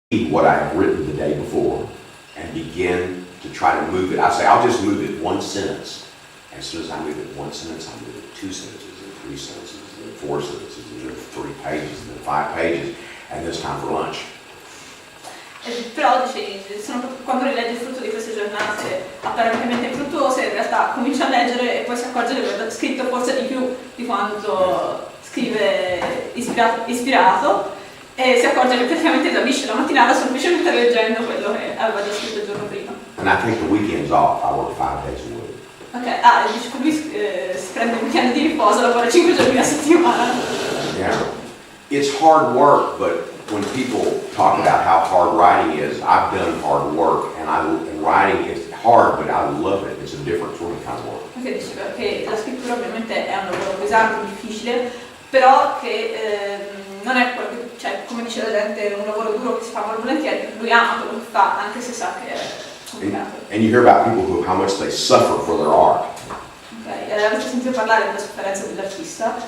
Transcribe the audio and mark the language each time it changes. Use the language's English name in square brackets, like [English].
[English] what I have written the day before and begin to try to move it. I say, I'll just move it one sentence. And as soon as I move it one sentence, I move it two sentences, and three sentences, and then four sentences, and then 3 pages, and then 5 pages, and then it's time for lunch. [Italian] Però quando rilegge il frutto di queste giornate apparentemente fruttuose, in realtà comincia a leggere e poi si accorge di aver scritto forse di più di quanto scrive ispirato, e si accorge che praticamente esaurisce la mattinata semplicemente leggendo quello che aveva già scritto il giorno prima. [English] And I take the weekends off. I work 5 days a week. [Italian] Ok, dice che lui si prende un weekend di riposo, lavora 5 giorni a settimana. [English] Yeah. It's hard work, but when people talk about how hard writing is, I've done hard work, and writing is hard, but I love it. It's a different sort of kind of work. [Italian] Perché diceva che la scrittura ovviamente è un lavoro pesante, difficile, però che non è quello che, cioè, come dice la gente, un lavoro duro che si fa molto volentieri. Lui ama quello che fa, anche se sa che è complicato. [English] And you hear about people how much they suffer for their art. [Italian] Ok, avete sentito parlare della sofferenza dell'artista?